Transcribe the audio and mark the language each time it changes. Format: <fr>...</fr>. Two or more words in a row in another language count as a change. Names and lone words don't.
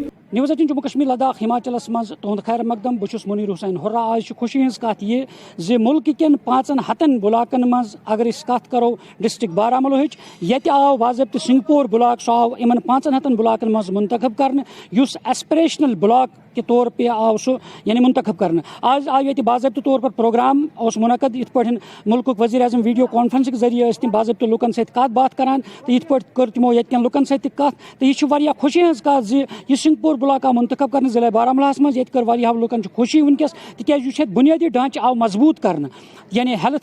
<ks>جموں کشمیر لداخ ہماچلس مز تہد خیر مقدم بہٕ منیر حسین ہُرا آج خوشی ہز کت یہ زِ ملک کن 500 بلاکن مز اگر اس کت کرو ڈسٹرک بارہمولہٕچ یتہِ آو باضابطہ سنگپور بلاک سُہ آو یمن 500 بلاکن مز منتخب کرنے یُس</ks> <en>aspirational block</en> <ur>کے طور پہ</ur> <ks>آو سُہ یعنی منتخب کرنے. آج آو ییٚتہِ باضابطہ</ks> <ur>طور پر</ur> <ks>پروگرام اوس منعقد یِتھ پٲٹھۍ ملکُک وزیر اعظم ویڈیو کانفرنسک ذریعہ ٲسۍ تِم باضابطہ لُکن سۭتۍ کتھ باتھ کران تہٕ یِتھ پٲٹھۍ کٔر تِمو ییٚتہِ کٮ۪ن لُکن سۭتۍ تہِ کتھ تہٕ یہِ چھُ واریاہ خوشی ہٕنٛز کتھ زِ یہِ سنگپور بلاک آو منتخب کرنے ضلع بارہمولہس مز ییٚتہِ کٔر واریاہو لُکن چھِ خوشی ونکیس تِکیازِ یُس ییٚتہِ بُنیٲدی ڈھانچہٕ آو مضبوٗط کرنہٕ یعنی ہیلتھ</ks>